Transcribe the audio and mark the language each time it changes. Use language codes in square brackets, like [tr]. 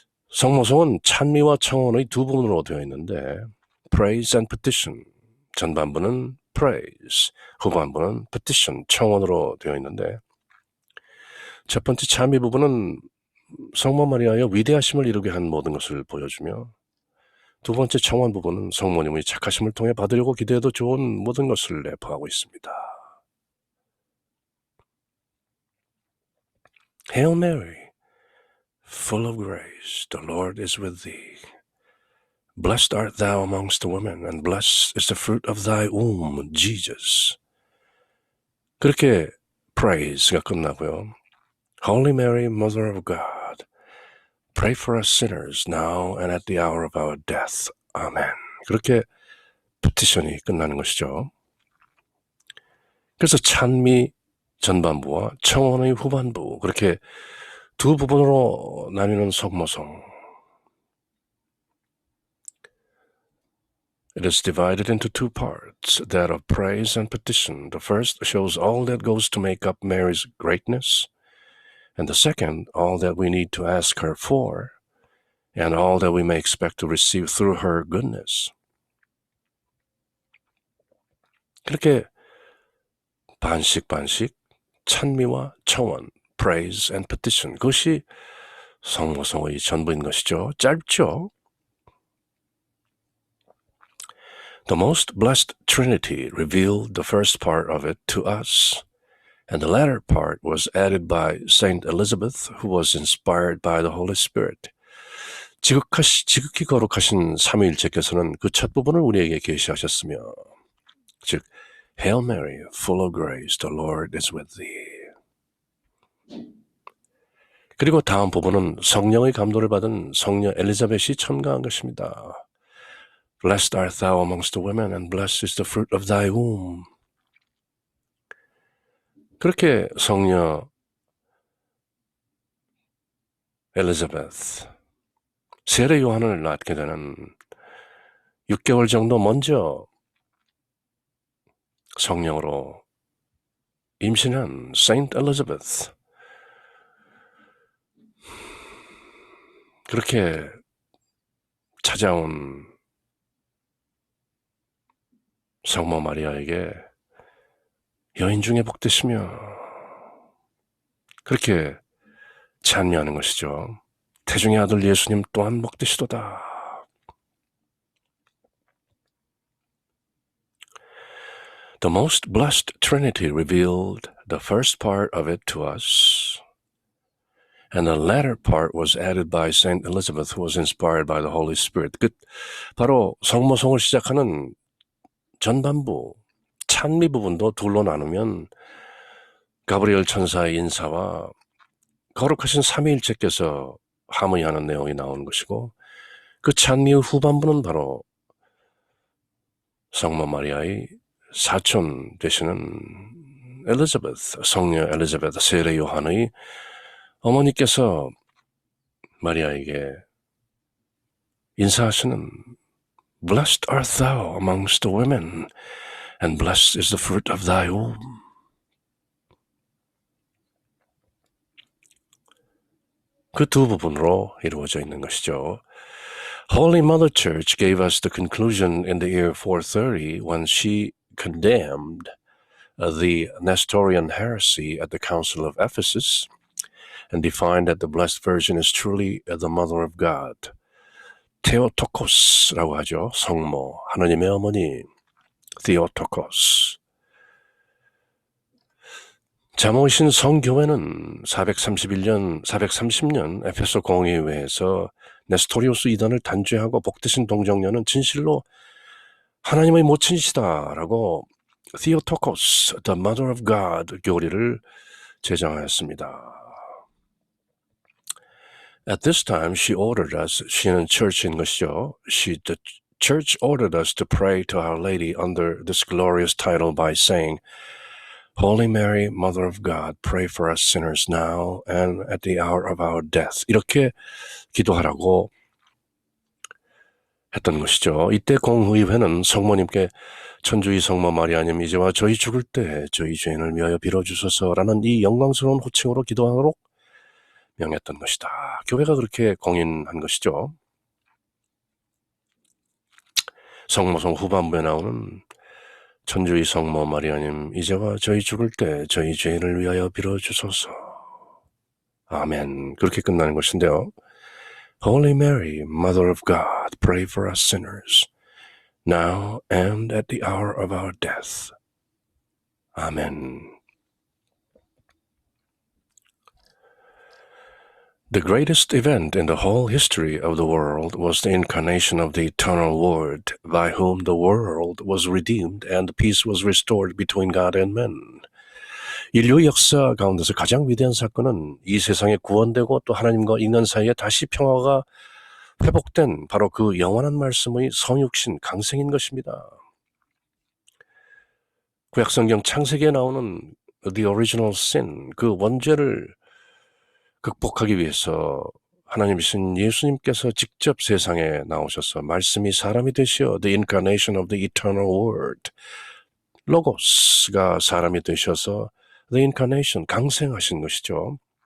[ko] 성모성은 찬미와 청원의 두 부분으로 되어 있는데, [en] praise and petition, [ko] 전반부는 praise, 후반부는 petition, 청원으로 되어 있는데, 첫 번째 찬미 부분은 성모 마리아의 위대하심을 이루게 한 모든 것을 보여주며, 두 번째 청원 부분은 성모님의 착하심을 통해 받으려고 기대해도 좋은 모든 것을 내포하고 있습니다. [en] Hail Mary, full of grace, the Lord is with thee. Blessed art thou amongst the women, and blessed is the fruit of thy womb, Jesus. [ko] 그렇게 praise가 끝나고요. [en] Holy Mary, Mother of God, pray for us sinners now and at the hour of our death. Amen. [ko] 그렇게 petition이 끝나는 것이죠. 그래서 찬미 전반부와 청원의 후반부, 그렇게 두 부분으로 나뉘는 성모성. [en] It is divided into two parts, that of praise and petition. The first shows all that goes to make up Mary's greatness, and the second, all that we need to ask her for, and all that we may expect to receive through her goodness. [ko] 그렇게 반씩 찬미와 청원, [en] praise and petition, [ko] 그것이 성모성의 전부인 것이죠. 짧죠? [en] The most blessed Trinity revealed the first part of it to us, and the latter part was added by Saint Elizabeth, who was inspired by the Holy Spirit. [ko] 지극히 거룩하신 삼위일체께서는 그 첫 부분을 우리에게 계시하셨으며, 즉 [en] Hail Mary, full of grace, the Lord is with thee. [ko] 그리고 다음 부분은 성령의 감도를 받은 성녀 엘리자벳이 첨가한 것입니다. [en] Blessed art thou amongst the women, and blessed is the fruit of thy womb. [ko] 그렇게 성녀 엘리자베스, 세례 요한을 낳게 되는 6개월 정도 먼저 성령으로 임신한 세인트 엘리자베스, 그렇게 찾아온 성모 마리아에게 여인 중에 복되시며, 그렇게 찬미하는 것이죠. 태중의 아들 예수님 또한 복되시도다. [en] The most blessed Trinity revealed the first part of it to us, and the latter part was added by Saint Elizabeth, who was inspired by the Holy Spirit. [ko] 바로 성모성을 시작하는 전반부, 찬미 부분도 둘로 나누면 가브리엘 천사의 인사와 거룩하신 삼위일체께서 하모니하는 내용이 나오는 것이고, 그 찬미의 후반부는 바로 성모 마리아의 사촌 되시는 엘리자베스, 성녀 엘리자베스 세례 요한의 어머니께서 마리아에게 인사하시는 [en] Blessed art thou amongst the women, and blessed is the fruit of thy womb. [ko] 그 두 부분으로 이루어져 있는 것이죠. [en] Holy Mother Church gave us the conclusion in the year 430 when she condemned the Nestorian heresy at the Council of Ephesus and defined that the Blessed Virgin is truly the Mother of God. [ko] 테오토코스라고 하죠. 성모, 하나님의 어머니, 테오토코스. 자모이신 성교회는 430년 에페소 공의회에서 네스토리오스 이단을 단죄하고 복되신 동정녀는 진실로 하나님의 모친이시다라고 [en] Theotokos, the Mother of God [ko] 교리를 제정하였습니다. [en] At this time, she ordered us, she는 church [ko] 인 것이죠. [en] The church ordered us to pray to Our Lady under this glorious title by saying, Holy Mary, Mother of God, pray for us sinners now and at the hour of our death. [ko] 이렇게 기도하라고 했던 것이죠. 이때 공의회는 성모님께 천주의 성모 마리아님 이제와 저희 죽을 때 저희 죄인을 위하여 빌어주소서라는 이 영광스러운 호칭으로 기도하도록 명했던 것이다. 교회가 그렇게 공인한 것이죠. 성모성 후반부에 나오는 천주의 성모 마리아님 이제와 저희 죽을 때 저희 죄인을 위하여 빌어주소서. 아멘. 그렇게 끝나는 것인데요. [en] Holy Mary, Mother of God, pray for us sinners, now and at the hour of our death. [ko] 아멘. [en] The greatest event in the whole history of the world was the incarnation of the eternal Word, by whom the world was redeemed and peace was restored between God and men. [ko] 인류 역사 가운데서 가장 위대한 사건은 이 세상에 구원되고 또 하나님과 인간 사이에 다시 평화가 회복된 바로 그 영원한 말씀의 성육신 강생인 것입니다. 구약성경 창세기에 나오는 [en] The Original Sin, [ko] 그 원죄를 극복하기 위해서 하나님이신 예수님께서 직접 세상에 나오셔서 말씀이 사람이 되시어 [en] The Incarnation of the Eternal Word, [ko] 로고스가 사람이 되셔서 The Incarnation, 강생하신 것이죠.